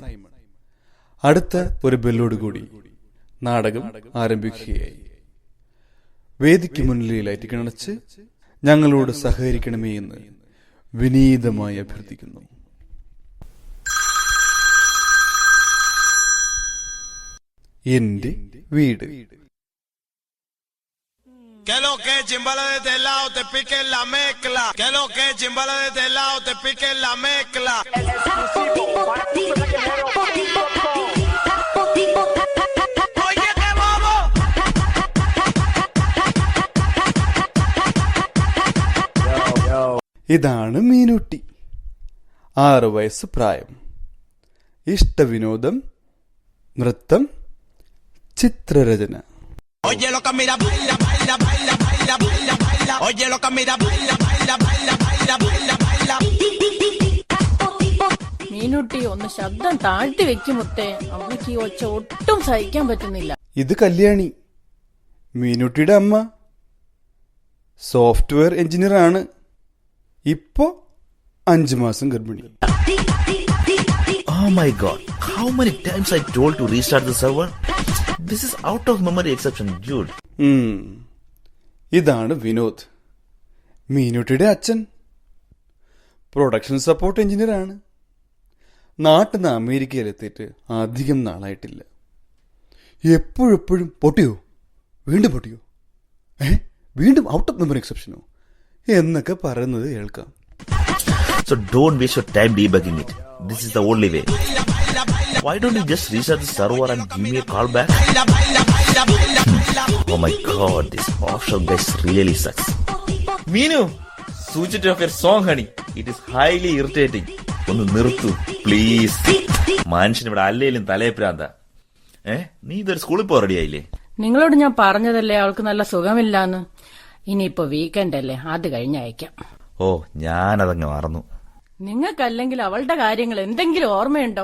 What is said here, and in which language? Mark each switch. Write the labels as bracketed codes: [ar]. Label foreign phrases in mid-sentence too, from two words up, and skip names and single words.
[ml] അടുത്ത ഒരു ബെല്ലോടുകൂടി നാടകം ആരംഭിക്കുകയായി. വേദിക്ക് മുന്നിലെ ലൈറ്റ് കിണച്ച് ഞങ്ങളോട് സഹകരിക്കണമേ എന്ന് വിനീതമായി അഭ്യർത്ഥിക്കുന്നു. എന്റെ വീട്. [es] Que lo que chimbala de este lado te pique la mezcla. Que lo que chimbala de este lado te pique la mezcla. Oye, qué bobo. [ml] ഇതാണ് മീനുട്ടി. 6 വയസ്സ് പ്രായം. ഇഷ്ടവിനോദം നൃത്തം, ചിത്രരചന. [es] Oye lo que mira baila baila baila baila baila baila. Oye lo que mira baila baila baila baila baila baila. [ml] മീനുട്ടി ഒന്ന് ശബ്ദം താഴ്ത്തി വെക്കുമുത്തേ. അമ്മയ്ക്ക് ഈ ഒച്ച ഒട്ടും സഹിക്കാൻ പറ്റുന്നില്ല. ഇത് കല്യാണി, മീനുട്ടിയുടെ അമ്മ. [en] software engineer [ml] ആണ്. ഇപ്പോ 5 മാസം ഗർഭിണി. [en] Oh my god, how many times I told to restart the server? This is out of memory exception, dude. [ml] ഇതാണ് വിനോദ്, മീനുട്ടിയുടെ അച്ഛൻ. [en] production support engineer [ml] ആണ്. നാട്ടിൽ നിന്ന് അമേരിക്കയിലെത്തിയിട്ട് അധികം നാളായിട്ടില്ല. എപ്പോഴെപ്പോഴും പൊട്ടിയോ, വീണ്ടും പൊട്ടിയോ, വീണ്ടും [en] out of memory exception [ml] എന്നൊക്കെ പറയുന്നത് കേൾക്കാം. [en] So don't waste your time debugging it. This is the only way. Why don't you just restart the server and give me a call back? Oh my god, this offshore guys really sucks. Meenu, switch it off your song, honey. It is highly irritating. [ml] ഒന്ന് നിർത്തു പ്ലീസ്. മനുഷ്യൻ ഇവിടെ അല്ലേലും തലയപ്രാന്ത. നീ ഇതൊരു സ്കൂളിൽ പോ റെഡി ആയില്ലേ? നിങ്ങളോട് ഞാൻ പറഞ്ഞതല്ലേ അവൾക്ക് നല്ല സുഖമില്ലാന്ന്. ഇനിയിപ്പോ വീക്കെൻഡ് അല്ലേ, അത് കഴിഞ്ഞ് അയക്കാം. ഓ, ഞാനതങ്ങ് മറന്നു. നിങ്ങൾക്കല്ലെങ്കിൽ അവളുടെ കാര്യങ്ങൾ എന്തെങ്കിലും ഓർമ്മയുണ്ടോ?